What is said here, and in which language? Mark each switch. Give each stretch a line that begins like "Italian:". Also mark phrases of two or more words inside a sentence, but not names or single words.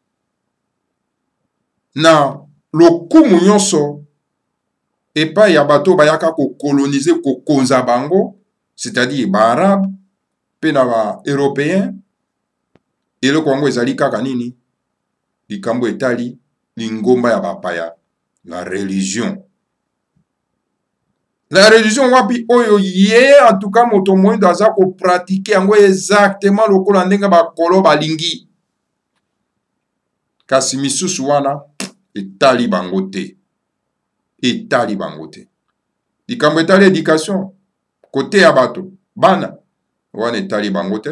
Lingala: Na lokumu nyonso epai ya bato bayaka ko coloniser ko konza bango,
French: c'est-à-dire
Lingala: ba arabe pe na ba européen, eloko yango ezali kaka nini likambo etali lingomba ya bapaya
French: la religion. La religion
Lingala: wapi oyo ye
French: en tout cas
Lingala: moto moyindo aza ko pratiquer yango exactement lokola ndenge bakolo balingi. Kasi misusu wana etali bango te. Etali bango te. Likambo etali
French: éducation côté
Lingala: ya bato bana wana etali bango te.